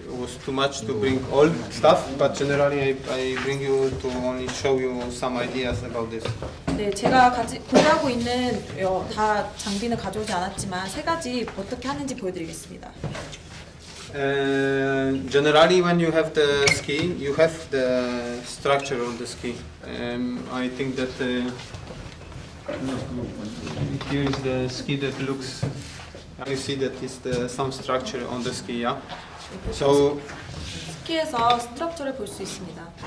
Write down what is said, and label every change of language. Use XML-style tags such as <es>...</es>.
<en>was too much to bring all stuff, but generally I bring you to only show you some ideas about this.</en> <ko>네, 제가 공유하고 있는 다 장비는 가져오지 않았지만 세 가지 어떻게 하는지 보여드리겠습니다.</ko> <en>Generally, when you have the ski, you have the structure on the ski. I think that here is the ski that looks. You see that is some structure on the ski, yeah. So,</en> <ko>스키에서 스트럭처를 볼 수 있습니다.</ko>